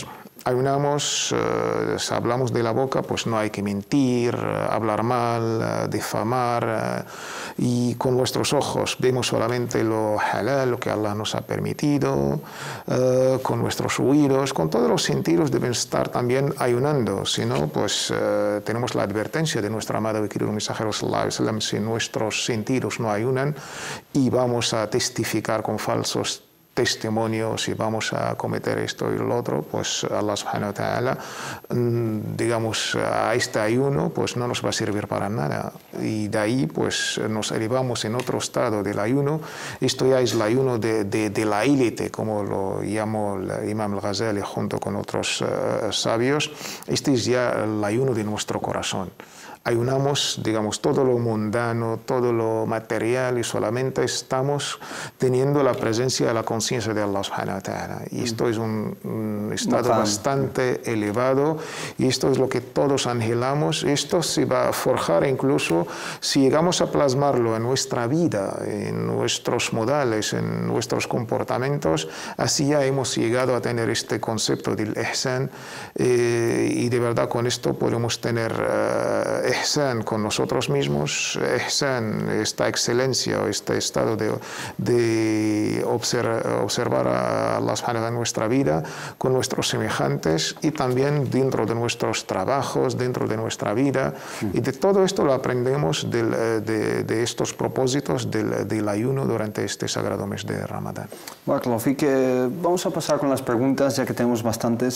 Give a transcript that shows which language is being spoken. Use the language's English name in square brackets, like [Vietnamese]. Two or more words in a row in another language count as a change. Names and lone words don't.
[Spanish] Ayunamos, si hablamos de la boca, pues no hay que mentir, hablar mal, difamar, y con nuestros ojos vemos solamente lo halal, lo que Allah nos ha permitido, con nuestros oídos, con todos los sentidos deben estar también ayunando, si no, pues tenemos la advertencia de nuestro amado y querido mensajero [Arabic] صلى الله عليه وسلم, [Spanish] si nuestros sentidos no ayunan y vamos a testificar con falsos testimonios y vamos a cometer esto y lo otro, pues Allah [Arabic] سبحانه وتعالى, [Spanish] digamos, a este ayuno pues no nos va a servir para nada, y de ahí pues nos elevamos en otro estado del ayuno. Esto ya es el ayuno de la élite, como lo llamó el imam al-Ghazali junto con otros sabios. Este es ya el ayuno de nuestro corazón. Ayunamos, digamos, todo lo mundano, todo lo material, y solamente estamos teniendo la presencia de la conciencia de Allah [Arabic] سبحانه وتعالى. [Spanish] Y esto es un estado bastante elevado, y esto es lo que todos anhelamos. Esto se va a forjar incluso si llegamos a plasmarlo en nuestra vida, en nuestros modales, en nuestros comportamientos. Así ya hemos llegado a tener este concepto del ihsan, y de verdad con esto podemos tener ihsan con nosotros mismos, ihsan, esta excelencia, este estado de observar a Allah [Arabic] سبحانه وتعالى [Spanish] en nuestra vida, con nuestros semejantes, y también dentro de nuestros trabajos, dentro de nuestra vida. Y de todo esto lo aprendemos de estos propósitos del ayuno durante este sagrado mes de Ramadán. [Arabic] بارك الله فيك. [Spanish] Vamos a pasar con las preguntas, ya que tenemos bastantes.